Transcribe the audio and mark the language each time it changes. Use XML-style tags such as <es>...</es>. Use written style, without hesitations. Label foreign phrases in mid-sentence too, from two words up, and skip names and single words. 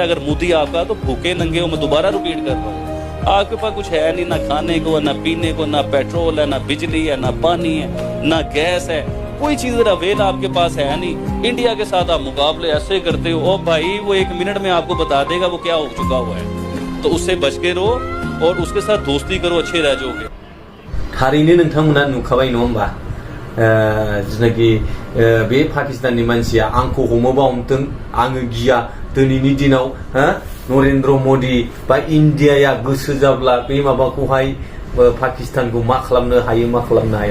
<hi>अगर मोदी आपका, तो भूखे नंगे हो, मैं दोबारा रिपीट कर रहा हूँ, आपके पास कुछ है नहीं, ना खाने को, ना पीने को, ना पेट्रोल है, ना बिजली है, ना पानी है, ना गैस है, कोई चीज अवेल आपके पास है नहीं. इंडिया के साथ आप मुकाबले ऐसे करते हो, ओ भाई वो 1 मिनट में आपको बता देगा वो क्या हो चुका हुआ है. तो उससे बच के रहो और उसके साथ दोस्ती करो, अच्छे रह जाओगे.</hi> <brx>थारैनो नोंथांमोना नुखाबाय नङा होमबा, जिनाखि बे पाकिस्ताननि मानसिया आंखौ हमोबा हमथों, आङो गिया. दिनैनि दिनाव नरेन्द्र मोदी बा इण्डियाया गोसो जाब्ला बे माबाखौहाय पाकिस्तानखौ मा खालामनो हायो, मा खालामनो हाया.</brx>